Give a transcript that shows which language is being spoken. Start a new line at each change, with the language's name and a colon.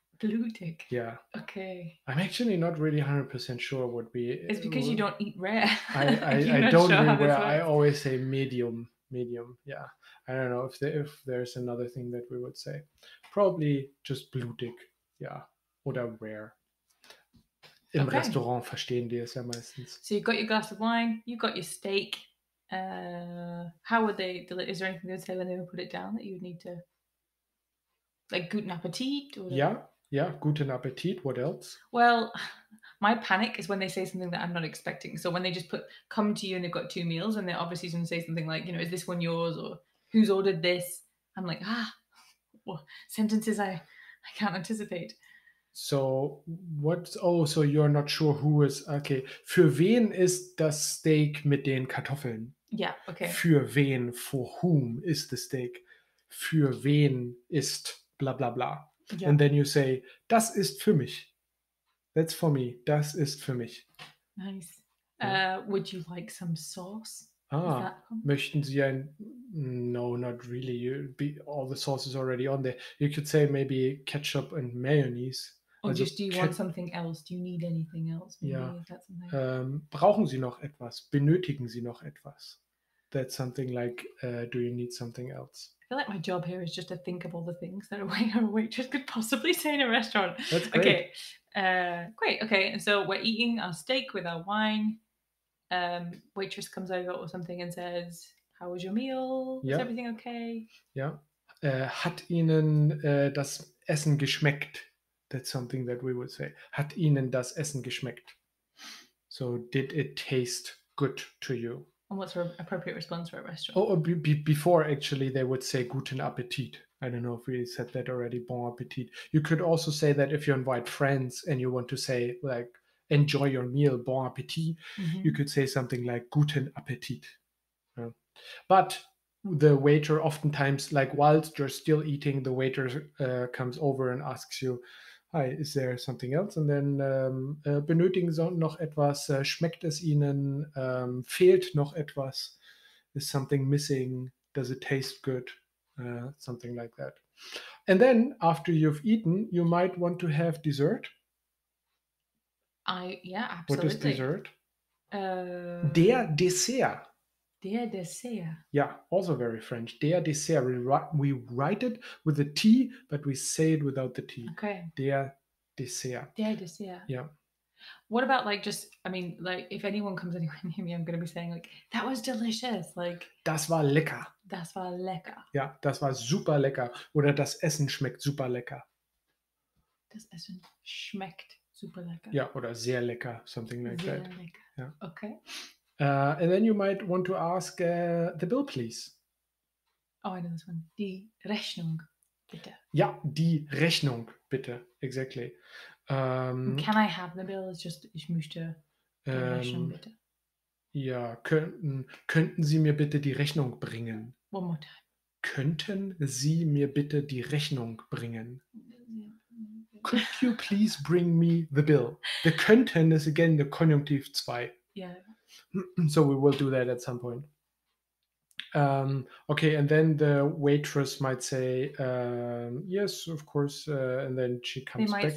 German: Blutig.
English: Yeah. Okay. I'm actually not really 100% sure what we. It's because you don't eat rare. I don't eat rare. I always say medium. Yeah. I don't know if there's another thing that we would say. Probably just blutig. Yeah. Oder rare.
German: Im Restaurant verstehen die es ja meistens.
English: So you've got your glass of wine, you've got your steak. How would they? Is there anything they would say when they would put it down that you would need to, like,
German: guten Appetit?
English: Or Yeah,
German: guten Appetit.
English: What else? Well, my panic is when they say something that I'm not expecting. So when they just come to you and they've got two meals and they're obviously going to say something like, is this one yours, or who's ordered this? I'm like, sentences I can't anticipate. So so you're not sure who is, okay.
German: Für wen ist das Steak mit den Kartoffeln?
English: Yeah, okay.
German: Für wen,
English: for whom is the steak?
German: Für wen ist bla bla bla. Yeah.
English: And then you say,
German: das ist für mich.
English: That's for me.
German: Das ist für mich.
English: Nice. Would you like some sauce? Ah, that one?
German: möchten Sie ein?
English: No, not really. All the sauce is already on there. You could say maybe ketchup and mayonnaise. Or Also just do you want something else? Do you need anything else? Maybe
German: Ja.
English: is that something?
German: Brauchen Sie noch etwas? Benötigen Sie noch etwas?
English: That's something like, do you need something else? I feel like my job here is just to think of all the things that a waiter or waitress could possibly say in a restaurant. That's great. Okay. Great. Okay. And so we're eating our steak with our wine. Waitress comes over or something and says, "How was your meal? Was
German: Ja.
English: everything okay?"
German: Ja. Hat Ihnen das Essen geschmeckt?
English: That's something that we would say.
German: Hat Ihnen das Essen geschmeckt?
English: So, did it taste good to you? And what's an appropriate response for a restaurant? Oh, before actually they would say
German: guten Appetit.
English: I don't know if we said that already. Bon appetit. You could also say that if you invite friends and you want to say like enjoy your meal, bon appetit. You could say something like
German: guten Appetit.
English: Yeah. But the waiter oftentimes, like whilst you're still eating, the waiter comes over and asks you, "Hi, is there something else?" And then
German: benötigen Sie noch etwas? Schmeckt es Ihnen? Fehlt noch etwas?
English: Is something missing? Does it taste good? Something like that. And then after you've eaten, you might want to have dessert. Yeah, What is absolutely. dessert?
German: Der Dessert. Der Dessert.
English: Yeah, also very French.
German: Der Dessert.
English: We write it with a T, but we say it without the T. Okay.
German: Der Dessert. Der Dessert.
English: Yeah. What about like like if anyone comes anywhere near me, I'm going to be saying like, "That was delicious." Like,
German: das war lecker. Das war lecker. Ja, das war super lecker. Oder das Essen schmeckt super lecker. Das Essen schmeckt super lecker. Ja, oder sehr lecker,
English: something like
German: sehr
English: that.
German: Lecker.
English: Yeah. Okay. And then you might want to ask the bill, please. Oh, I know this one.
German: Die Rechnung, bitte. Ja, die Rechnung, bitte.
English: Exactly. Can I have the bill? It's just,
German: ich möchte die Rechnung, bitte. Ja, könnten Sie mir bitte die Rechnung bringen?
English: One more time.
German: Könnten Sie mir bitte die Rechnung bringen?
English: Could you please bring me the bill? The könnten is again the Konjunktiv 2. Yeah. So we will do that at some point. Okay, and then the waitress might say, yes, of course, and then she comes back to you.